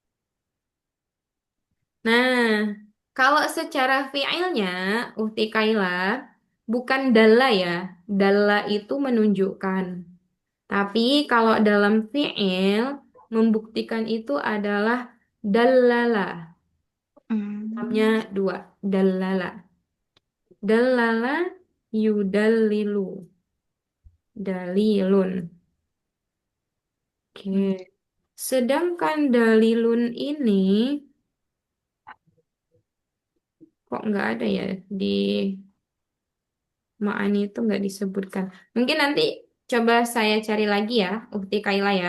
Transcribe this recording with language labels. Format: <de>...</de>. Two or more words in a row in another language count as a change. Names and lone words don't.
<id>Nah, kalau secara fiilnya, Uhti Kaila, bukan dalla ya. Dalla itu menunjukkan. Tapi kalau dalam fiil, membuktikan itu adalah dallala. Namanya dua, dallala.</id> <ar>دَلَّلَ يُدَلِّلُ.</ar> <id>Dalilun. Oke. Sedangkan dalilun ini kok nggak ada ya di Ma'ani itu nggak disebutkan. Mungkin nanti coba saya cari lagi ya, Ukti Kaila ya,</id>